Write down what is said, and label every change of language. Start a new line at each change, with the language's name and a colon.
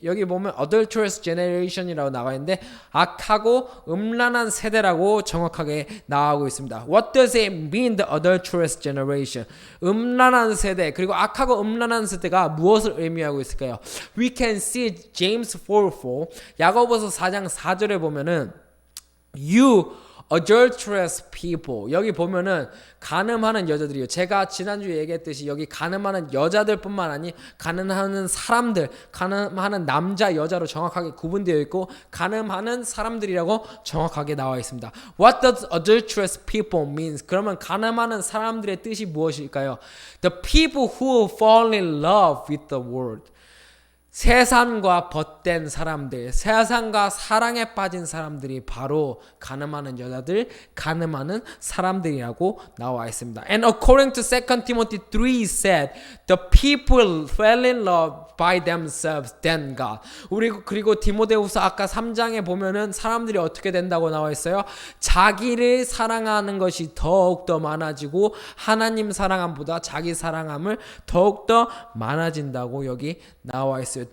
Korean: 여기 보면
English: adulterous generation
Korean: 이라고 나와 있는데 악하고 음란한 세대라고 정확하게 나오고 있습니다.
English: What does it mean, the adulterous generation?
Korean: 음란한 세대 그리고 악하고 음란한 세대가 무엇을 의미하고 있을까요?
English: We can see James 4:4
Korean: 야고보서 4장 4절에 보면은
English: you adulterous people.
Korean: 여기 보면은 간음하는 여자들이요. 제가 지난주에 얘기했듯이 여기 간음하는 여자들뿐만 아니 간음하는 사람들, 간음하는 남자, 여자로 정확하게 구분되어 있고 간음하는 사람들이라고 정확하게 나와 있습니다.
English: What does adulterous people means?
Korean: 그러면 간음하는 사람들의 뜻이 무엇일까요?
English: The people who fall in love with the world.
Korean: 세상과 벗된 사람들, 세상과 사랑에 빠진 사람들이 바로 간음하는 여자들, 간음하는 사람들이라고 나와 있습니다.
English: And according to 2 Timothy 3 said, the people fell in love by themselves, then God.
Korean: 그리고 디모데후서 아까 3장에 보면은 사람들이 어떻게 된다고 나와 있어요? 자기를 사랑하는 것이 더욱더 많아지고 하나님 사랑함보다 자기 사랑함을 더욱더 많아진다고 여기 나와 있어요.